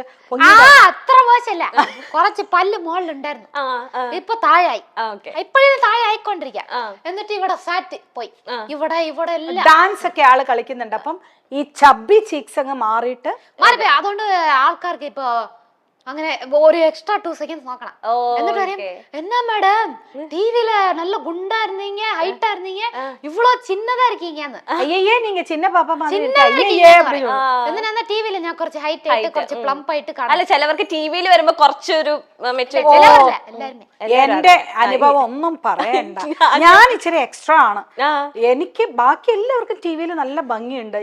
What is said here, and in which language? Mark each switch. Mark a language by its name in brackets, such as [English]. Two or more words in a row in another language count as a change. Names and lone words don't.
[Malayalam] അത്ര മോശമല്ല, കുറച്ച് പല്ല് മുകളിലുണ്ടായിരുന്നു, ഇപ്പൊ താഴായി. ഇപ്പോഴും താഴെ ആയിക്കൊണ്ടിരിക്കാം. എന്നിട്ട് ഇവിടെ സാറ്റ് പോയി, ഇവിടെ എല്ലാം ഡാൻസ് ഒക്കെ ആള് കളിക്കുന്നുണ്ട്. അപ്പം ഈ [English] chubby cheeks [Malayalam] അങ്ങ് മാറിയിട്ട് മാറിപ്പോയി. അതുകൊണ്ട് ആൾക്കാർക്ക് ഇപ്പൊ അങ്ങനെ ഒരു എക്സ്ട്രാ 2 seconds നോക്കണം. എന്നിട്ട് പറയും, എന്നാ [Tamil] மேடம் டிவில நல்ல குண்டா இருந்தீங்க, ஹைட்டா இருந்தீங்க, இவ்ளோ சின்னதா இருக்கீங்கன்னு. [Malayalam] അയ്യേ [Tamil] நீங்க சின்ன [Malayalam] പാപ്പ എന്തിനാ ടിവിയില് ഞാൻ കുറച്ച് ഹൈറ്റ് ആയിട്ട് കുറച്ച് പ്ലംപ് ആയിട്ട് കാണാം. അല്ല, ചിലവർക്ക് ടിവിയിൽ വരുമ്പോ കുറച്ചൊരു എന്റെ അനുഭവം ഒന്നും പറയണ്ട. ഞാൻ ഇച്ചിരി എക്സ്ട്രാ ആണ്. എനിക്ക് ബാക്കി എല്ലാവർക്കും ടിവിയിൽ നല്ല ഭംഗിയുണ്ട്.